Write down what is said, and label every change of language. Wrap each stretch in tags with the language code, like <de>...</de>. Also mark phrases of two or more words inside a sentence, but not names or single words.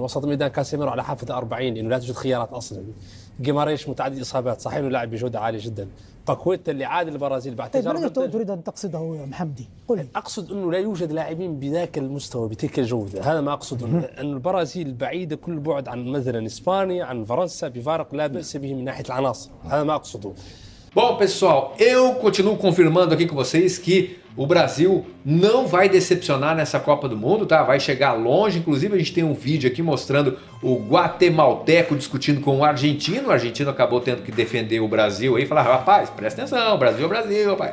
<ar>وسط الميدان كاسيميرو على حافة 40 لأنه لا توجد خيارات أصلا. جيماريش متعدد إصابات، صحيح إنه لاعب بجودة عالية جدا. باكويتا اللي عاد البرازيل بعد تجارب. تريد أن تقصده محمدي؟ قل. أقصد إنه لا يوجد لاعبين بذاك المستوى بتلك الجودة، هذا ما أقصده. أن البرازيل بعيدة كل بعد عن مثلا إسبانيا، عن فرنسا، بفارق لا بأس به من ناحية العناصر، هذا ما أقصده.</ar> <pt>Bom, pessoal, eu continuo confirmando aqui com vocês que o Brasil não vai decepcionar nessa Copa do Mundo, tá? Vai chegar longe. Inclusive a gente tem um vídeo aqui mostrando o guatemalteco discutindo com o argentino. O argentino acabou tendo que defender o Brasil aí, falar: rapaz, presta atenção, Brasil é Brasil, rapaz.</pt>